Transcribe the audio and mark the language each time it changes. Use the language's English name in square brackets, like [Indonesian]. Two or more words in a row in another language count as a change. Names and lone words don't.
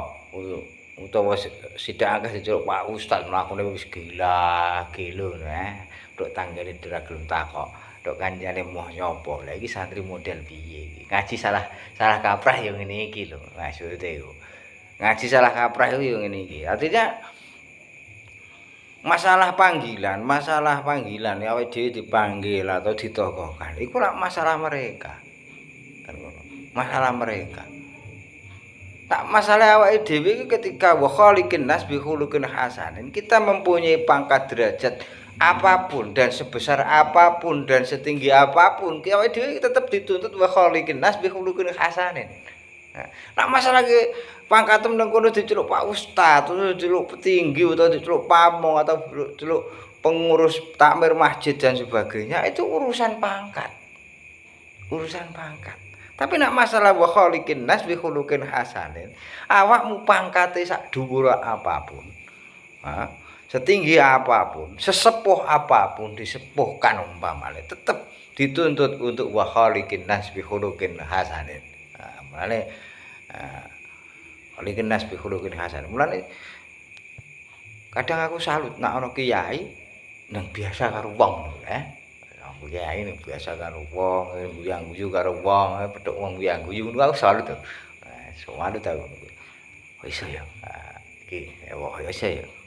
[Javanese] Utawa sithik akeh diceluk Pak Ustaz mlakune wis gila lho tok tanggane ora gelem takok tok kancane moh nyapa lha iki santri model piye iki ngaji salah kaprah ya ngene iki lho maksude iku ngaji salah kaprah iku ya ngene iki artinya masalah panggilan awake dhewe [Indonesian] dipanggil atau ditokohkan [Javanese] iku ora masalah mereka kan ngono masalah mereka. Tak masalah awake dhewe iki ketika [Arabic] وخالق الناس بخلق حسن, [Indonesian] kita mempunyai pangkat derajat apapun dan sebesar apapun dan setinggi apapun, [Javanese] awake dhewe tetep dituntut [Arabic] وخالق الناس بخلق حسن. [Javanese] Nah, masalah ki pangkatem nang kono diceluk Pak Ustaz, terus diceluk petinggi atau diceluk pamong atau diceluk pengurus takmir masjid [Indonesian] dan sebagainya, itu urusan pangkat. [Javanese] Urusan pangkat. Tapi nak masalah [Arabic] وخالق الناس بخلق حسن, [Javanese] awakmu pangkate sak dhuwur apapun, [Indonesian] setinggi apapun, [Javanese] sesepuh apapun disepuhkan umpamane, [Indonesian] tetap dituntut untuk [Arabic] وخالق الناس بخلق حسن. Mulane خالق الناس بخلق حسن. [Javanese] Mulane kadang aku salut nak ana kiai nang biasa karo wong kiai ini biasa karo wong, guyang-guyu karo wong, petuk wong guyang-guyu ngono aku salut to. Salut aku. Kok iso ya? Iki kok iso ya.